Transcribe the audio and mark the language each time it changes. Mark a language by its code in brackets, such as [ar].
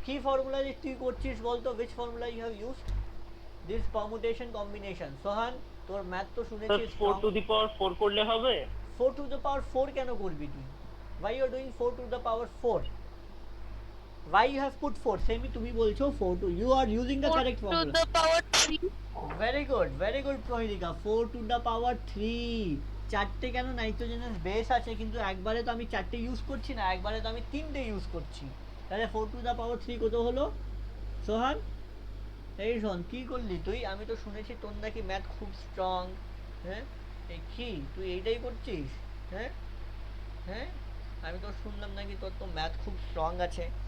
[bn] কি ফর্মুলা যে তুই করছিস বলতো, [en] which formula you have used? this permutation combination। Sohan, [bn] তোর ম্যাথ তো স্যার শুনেছিস [en] 4 to the power 4 [bn] করলে হবে? [en] 4 to the power 4 [bn] কেন করবি তুই? [en] why you are doing 4 to the power 4? why you have put 4? সেমি [bn] তুমি বলছো [en] 4 to, you are using the correct 4 to formula। the power 3। very good Prahelika, 4 to the power 3। [bn] চারটে কেন nitrogenous base আছে, কিন্তু একবারে তো আমি 4টে ইউজ করছি না, একবারে তো আমি 3টে ইউজ করছি। তাহলে [en] 4 to the power 3 [bn] কত হলো সোহান? এই শোন, কি করলি তুই? আমি তো শুনেছি তোর নাকি ম্যাথ খুব স্ট্রং। হ্যাঁ, এই কি তুই এইটাই করছিস? হ্যাঁ, হ্যাঁ, আমি তো শুনলাম নাকি তোর তো ম্যাথ খুব স্ট্রং আছে।